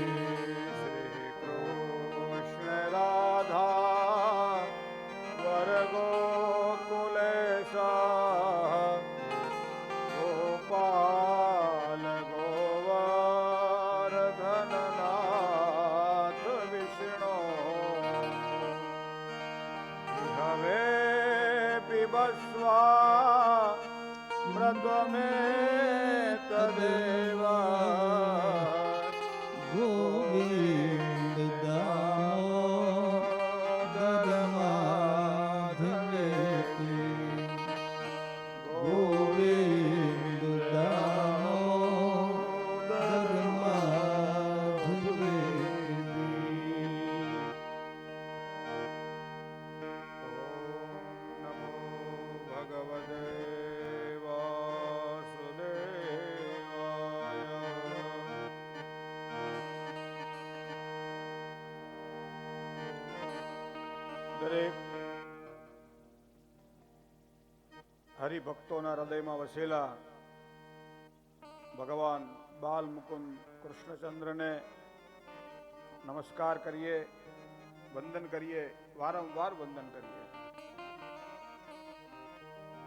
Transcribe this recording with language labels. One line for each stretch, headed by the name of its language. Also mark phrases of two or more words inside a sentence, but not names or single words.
Sanskrit: શ્રી કૃષ્ણ રાધા વરગોકુલેશા ગોપાલ ગોવર્ધનનાથ વિષ્ણુ હવે पिबस्वा मृतमे तदेव ગોવિંદ દામોદર માધવેતી ગોવિંદ દામોદર માધવેતી नमो भगवते वासुदेवाय દરેક
Gujarati: હરિભક્તોના હૃદયમાં વસેલા ભગવાન બાલ મુકુંદ કૃષ્ણચંદ્રને નમસ્કાર કરીએ, વંદન કરીએ, વારંવાર વંદન કરીએ.